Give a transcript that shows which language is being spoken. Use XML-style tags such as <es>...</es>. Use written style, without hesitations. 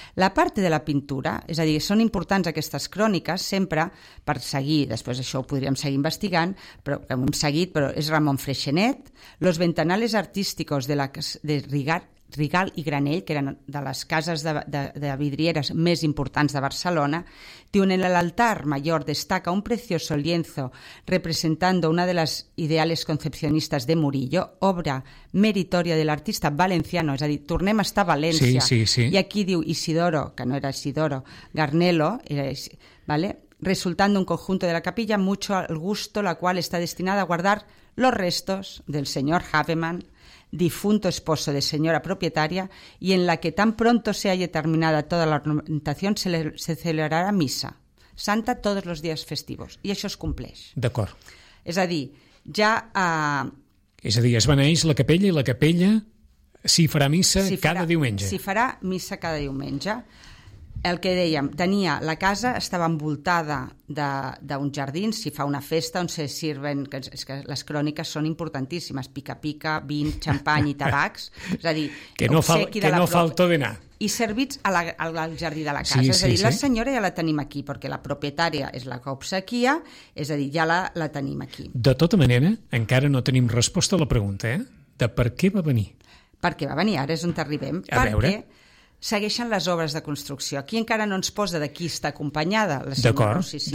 <es>La parte de la pintura,</es> <ca>és a dir, són importants aquestes cròniques, sempre per seguir, després això ho podríem seguir investigant, però ho hem seguit, però és Ramon Freixenet,</ca> <es>los ventanales artísticos de Rigalt i Granell,</es> <ca>que eren de les cases de vidrieres més importants de Barcelona, diuen</ca> <es>en el altar mayor destaca un precioso lienzo representando una de las ideales concepcionistas de Murillo, obra meritoria del artista valenciano,</es> <ca>és a dir, tornem a estar a València. Sí. I aquí diu Isidoro, que no era Isidoro, Garnelo, ¿vale?</ca> <es>Resultando un conjunto de la capilla mucho al gusto, la cual está destinada a guardar los restos del señor Havemann, difunto esposo de señora propietaria, y en la que tan pronto se haya terminada toda la ornamentación se celebrará misa santa todos los días festivos.</es> <ca>I això es compleix. D'acord. És a dir, ja... És a dir, es beneix la capella i la capella s'hi farà missa cada diumenge. S'hi farà missa cada diumenge. El que dèiem, tenia la casa, estava envoltada d'un jardí, si fa una festa on</ca> <es>se sirven,</es> <ca>és que les cròniques són importantíssimes, pica-pica, vin, xampany i tabacs, és a dir... Que no falta d'anar. I servits al jardí de la casa. Sí, la senyora ja la tenim aquí, perquè la propietària és la que obsequia, és a dir, ja la tenim aquí. De tota manera, encara no tenim resposta a la pregunta, de per què va venir. Per què va venir, ara és on arribem. A veure... Segueixen les obres de construcció. Aquí encara no ens posa de qui està acompanyada la senyora Rossicina.</ca>